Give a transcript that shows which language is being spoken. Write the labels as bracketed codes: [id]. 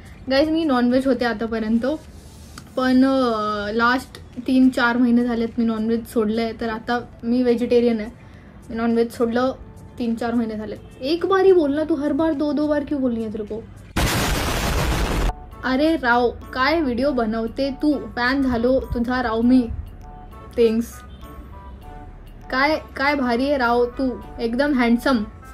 [mr] Guys, मी non veg होते आतापर्यंत, पण लास्ट 3-4 महिने झालेत मी नॉनव्हेज सोडलं आहे. तर आता मी व्हेजिटेरियन आहे. मी नॉनव्हेज सोडलं 3-4 महिने झालेत. [hi] एक बार ही बोलना, तू हर बार 2 बार क्यों बोलनी है तेरे को? [mr] अरे राव, काय व्हिडिओ बनवते तू? फॅन झालो तुझा राव मी. थँक्स. काय भारी आहे राव तू, एकदम हँडसम.